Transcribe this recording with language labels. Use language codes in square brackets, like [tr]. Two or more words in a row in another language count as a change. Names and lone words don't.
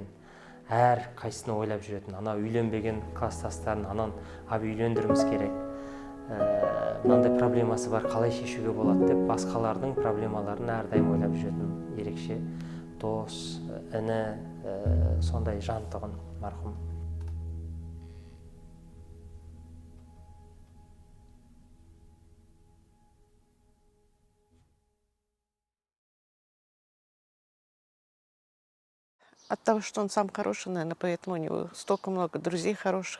[kk] Әр қайсыны ойлап жүретін. Ана үйленбеген класстастарын, анан аби үйлендіріміз керек. Мынандай проблемасы бар, қалай шешуге болады деп, басқалардың проблемаларын әрдайым ойлап жүретін ерекше дос, іні, сондай жан тұғын марқұм. [ru] От того, что он сам хороший, наверное, поэтому у него столько много друзей хороших.